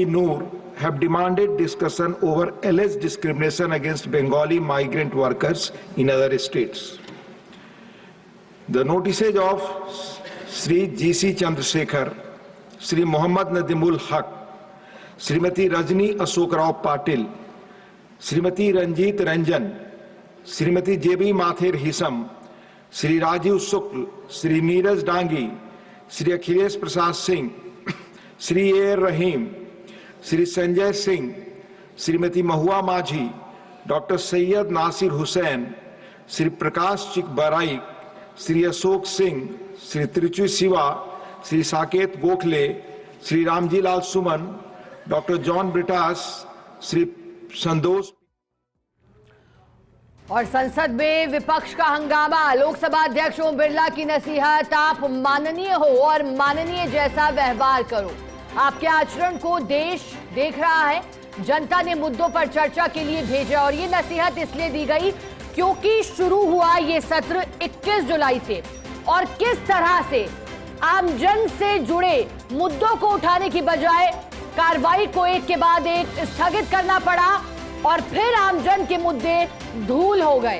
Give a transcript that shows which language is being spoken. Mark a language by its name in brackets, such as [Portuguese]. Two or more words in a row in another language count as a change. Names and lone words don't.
[English] Noor have demanded discussion over alleged discrimination against Bengali migrant workers in other states. The notices of Sri G.C. Chandrasekhar, Sri Muhammad Nadimul Haq, Srimati Rajni Ashok Rao Patil, Srimati Ranjit Ranjan, Srimati J.B. Mathir Hisam, Sri Rajiv Shukl, Sri Neeraj Dangi, Sri Akhilesh Prasad Singh, Sri A. Rahim, Sri Sanjay Singh, Srimati Mahua Majhi, Dr. Sayyid Nasir Hussain, Sri Prakash Chik Barai, Sri Ashok Singh, Sri Trichu Siva, Sri Saket Gokhale, Sri Ramji Lal Suman, Dr. John Britas, Sri Sandoz। [Hindi] और संसद में विपक्ष का हंगामा। लोकसभा अध्यक्ष ओम बिरला की नसीहत, आप माननीय हो और माननीय जैसा व्यवहार करो। आपके आचरण को देश देख रहा है। जनता ने मुद्दों पर चर्चा के लिए भेजा और ये नसीहत इसलिए दी गई क्योंकि शुरू हुआ ये सत्र 21 जुलाई से और किस तरह से आमजन से जुड़े मुद्दों को उठाने की बजाय कार्रवाई को एक के बाद एक स्थगित करना पड़ा और फिर आमजन के मुद्दे धूल हो गए।